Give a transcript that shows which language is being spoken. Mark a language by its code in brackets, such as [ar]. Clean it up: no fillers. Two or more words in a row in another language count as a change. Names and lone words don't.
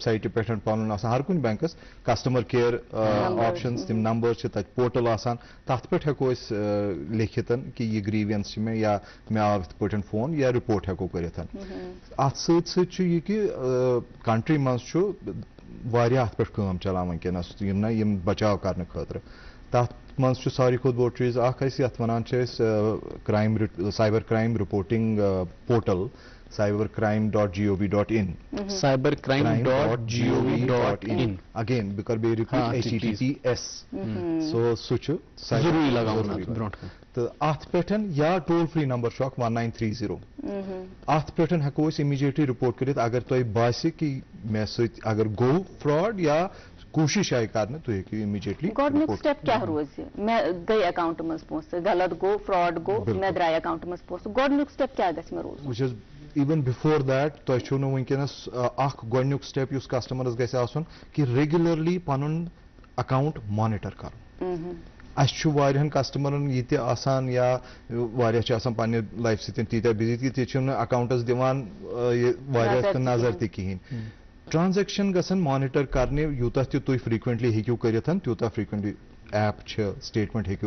[ks] سایٹہِ پٮ۪ٹھ پنُن آسان ہر کُنہِ [en] banks customer [ks] کِیر آپشنز تِم نمبر چھِ تتہِ پورٹل آسان تتھ پٮ۪ٹھ ہیٚکو أسۍ لیکھِتھ کہ یہ گریوینس چھِ مےٚ یا مےٚ آو یِتھ پٲٹھۍ فون یا رِپورٹ ہیٚکو کٔرِتھ اتھ سۭتۍ سۭتۍ چھُ یہِ کہِ کنٹری منٛز چھُ واریاہ اتھ پٮ۪ٹھ کٲم چلان ونکیٚنس یم بچاو کرنہٕ خٲطرٕ تتھ منٛز چھُ ساروی کھۄتہٕ بوٚڑ چیٖز اکھ أسۍ یتھ ونان چھِ أسۍ [en] cyber crime reporting portal [ks] cybercrime.gov.in cybercrime.gov.in again بہٕ کرٕ بیٚیہِ رِپیٖٹ HTTPS سو سُہ چھُ ضروٗری لگاوُن تہٕ اتھ پٮ۪ٹھ یا [en] toll free number [ks] چھُ اکھ 1930 اتھ پٮ۪ٹھ ہیٚکو أسۍ امیٖڈیٹلی رِپورٹ کٔرِتھ اگر تۄہہِ باسہِ کہِ مےٚ سۭتۍ اگر گوٚو فراڈ یا کوٗشِش آیہِ کرنہٕ تُہۍ ہیٚکِو امیٖڈیٹلی گۄڈنیُک سٹیپ کیٛاہ روزِ مےٚ گٔے اکاؤنٹ منٛز پونٛسہٕ غلط گوٚو فراڈ گوٚو مےٚ درٛاے اکاؤنٹ منٛز پونٛسہٕ گۄڈنیُک سٹیپ کیٛاہ گژھِ مےٚ روزُن وٕچھ حظ [en] even before that [ks] تۄہہِ چھُو نہٕ ونکیٚنس اکھ گۄڈنیُک سٹیپ یُس کسٹمرس گژھِ آسُن کہِ ریگولرلی پنُن اکاؤنٹ مانِٹر کرُن اسہِ چھُ واریاہن کسٹمرن یہِ تہِ آسان یا واریاہ چھِ آسان پننہِ لایفہِ سۭتۍ تیٖتیاہ بِزی کہِ تہِ چھِنہٕ اکاؤنٹس دِوان واریاہ نظر تہِ کِہیٖنۍ ٹرانزیکشن گژھن مانِٹر کرنہِ یوٗتاہ تہِ تُہۍ فرٛیٖکوینٹلی ہیٚکِو کٔرِتھ تیوٗتاہ فرٛیٖکوینٹلی ایپ چھِ سٹیٹمنٹ ہیٚکِو